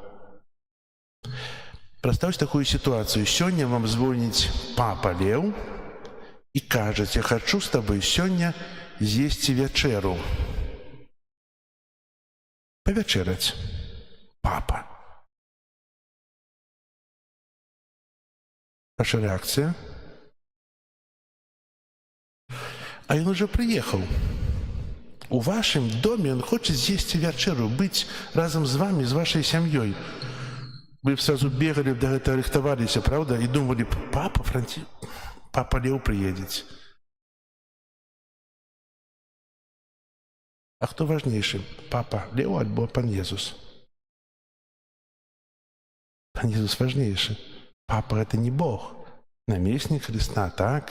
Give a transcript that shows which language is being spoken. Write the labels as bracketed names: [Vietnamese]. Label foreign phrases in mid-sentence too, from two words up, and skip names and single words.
[Belarusian] Прадставьте такую ситуацию. Сёння вам звоніць папа Леў і кажаць: я хочу з табой сёння з'есці вячэру. Павячэраць. Папа. [Russian] Ваша реакция? А ён уже приехал. У вашем доме он хочет [Belarusian] з'есці вячэру, быць разом [Russian] з вами, з вашей сям'ёй. Вы сразу бегали, до этого рихтовались, правда? И думали: [Belarusian] папа Леў приедет. А хто важнейшы? Папа Лео альбо пан Езус? Пан Езус важнейшы. [Russian] Папа — это не Бог. Намеснік Христа, так?